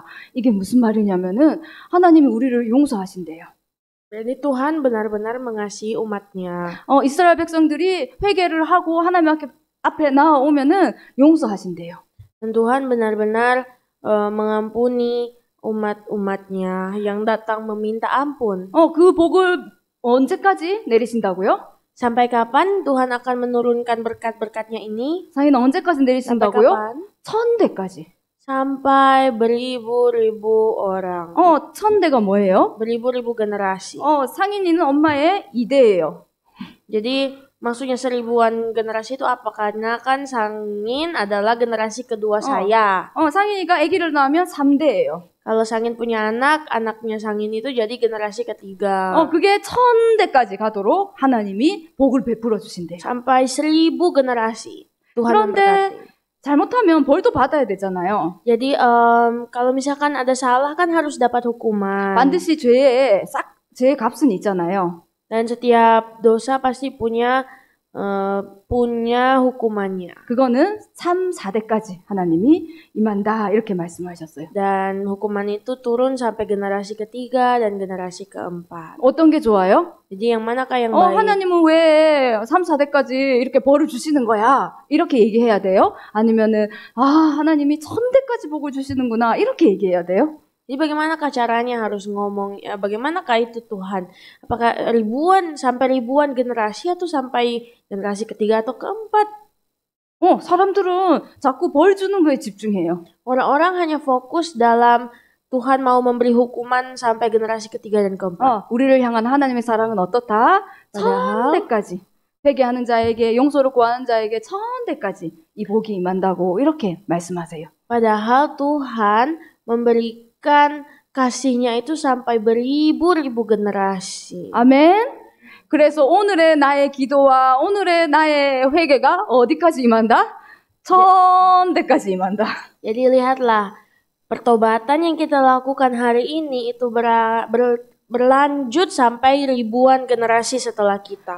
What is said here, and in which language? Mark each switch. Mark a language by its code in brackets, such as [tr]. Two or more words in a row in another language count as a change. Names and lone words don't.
[ko] 이게 무슨 말이냐면은 하나님이 우리를 용서하신대요. [id] Jadi Tuhan benar-benar mengasihi umatnya. [ko] 이스라엘 백성들이 회개를 하고 하나님 앞에 나오면은 용서하신대요. [id] Dan Tuhan benar-benar mengampuni umat-umatnya yang datang meminta ampun. [ko] 그 복을 언제까지 내리신다고요? [id] Sampai kapan Tuhan akan menurunkan berkat-berkatnya ini? [ko] 상인은 언제까지 내리신다고요? 1000대까지. [id] Sampai beribu-ribu orang. [ko] 1000대가 뭐예요? [id] Beribu-ribu generasi. [ko] 상인이는 엄마의 2대예요. [id] Jadi maksudnya 1000-an generasi itu apa? Karena kan Sangin adalah generasi kedua saya. [ko] 상인이가 아기를 낳으면 3대예요. [id] Kalau Sangin punya anak, anaknya Sangin itu jadi generasi ketiga. [ko] 그게 1000대까지 가도록 하나님이 복을 베풀어 주신대요. [id] Sampai 1000 generasi Tuhan memberkati. [ko] 잘못하면 벌도 받아야 되잖아요. [id] Jadi kalau misalkan ada salah kan harus dapat hukuman. [ko] 반드시 죄의 값은 있잖아요. [id] Dan setiap dosa pasti punya hukumannya. [ko] 그거는 3, 4대까지 하나님이 임한다 이렇게 말씀하셨어요. [id] Dan hukuman itu turun sampai generasi ketiga dan generasi keempat. [ko] 어떤 게 좋아요? [id] Jadi yang manakah yang baik? [ko] 하나님은 왜 3, 4대까지 이렇게 벌을 주시는 거야? 이렇게 얘기해야 돼요? 아니면은 하나님이 1000대까지 복을 주시는구나 이렇게 얘기해야 돼요? [id] Jadi bagaimanakah caranya harus ngomong? Bagaimanakah itu Tuhan? Apakah sampai ribuan generasi atau sampai generasi ketiga atau keempat? [ko] 사람들은 자꾸 벌 주는 거에 집중해요. [id] Orang-orang hanya fokus dalam Tuhan mau memberi hukuman sampai generasi ketiga dan keempat. [ko] 우리를 향한 하나님의 사랑은 어떻다? 1000대까지. 회개하는 자에게 용서를 구하는 자에게 1000대까지 이 복이 임한다고 이렇게 말씀하세요. [id] Padahal Tuhan memberikan kasihnya itu sampai beribu-ribu generasi. [ko] 아멘. 그래서 오늘의 나의 기도와 오늘의 나의 회개가 어디까지 임한다? 1000대까지 임한다. [id] Jadi lihatlah, pertobatan yang kita lakukan hari ini itu berlanjut sampai ribuan generasi setelah kita.